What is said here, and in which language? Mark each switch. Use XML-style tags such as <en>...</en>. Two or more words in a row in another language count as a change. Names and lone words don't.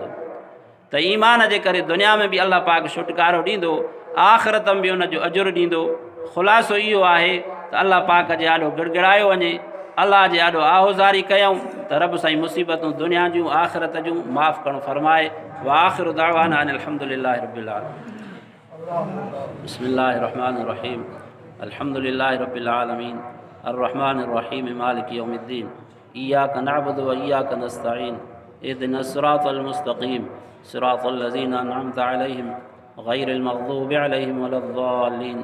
<sd>त ईमान जे करे दुनिया में बि अल्लाह पाक छुटकारो ॾींदो, आख़िरत में बि उनजो अजुरु ॾींदो। ख़ुलासो इहो आहे त अल्लाह पाक जे आॾो गिड़गिड़ायो वञे, अल्लाह जे आॾो आहुज़ारी कयूं त रब साईं मुसीबतूं दुनिया जूं आख़िरत जूं माफ़ु करणु फरमाए।</sd> <ar>وآخر دعوانا الحمد لله رب العالمين. بسم الله الرحمن الرحيم الحمد لله رب العالمين الرحمن الرحيم مالك يوم الدين. إياك نعبد وإياك نستعين اهدنا الصراط المستقيم صراط الذين أنعمت عليهم غير المغضوب عليهم ولا الضالين.</ar>